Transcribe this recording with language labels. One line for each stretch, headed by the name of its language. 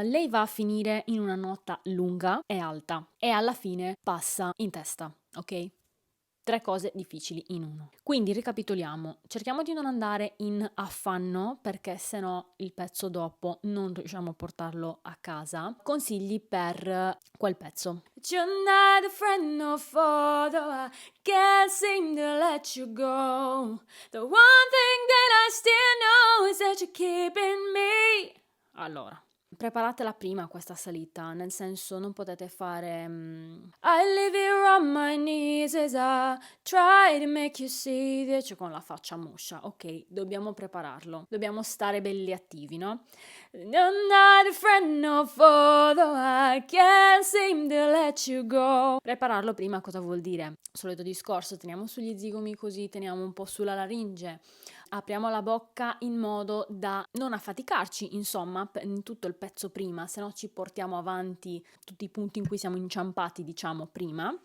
Italian: Lei va a finire in una nota lunga e alta e alla fine passa in testa, ok? 3 cose difficili in uno. Quindi ricapitoliamo, cerchiamo di non andare in affanno perché sennò il pezzo dopo non riusciamo a portarlo a casa. Consigli per quel pezzo.
English: You're not a friend no foe, though I can't seem to let you go. The one thing that I still know is that you're keeping me.
Italian: Allora, preparatela prima questa salita, nel senso non potete fare
English: I live here on my knees as I try to make you see that
Italian: cioè con la faccia moscia, ok? Dobbiamo prepararlo, dobbiamo stare belli attivi, no?
English: you're not a friend no foe, though I can't seem to let you go.
Italian: Prepararlo prima cosa vuol dire? Solito discorso, teniamo sugli zigomi così, teniamo un po' sulla laringe, apriamo la bocca in modo da non affaticarci, insomma, in tutto il pezzo prima, se no ci portiamo avanti tutti i punti in cui siamo inciampati, diciamo, prima.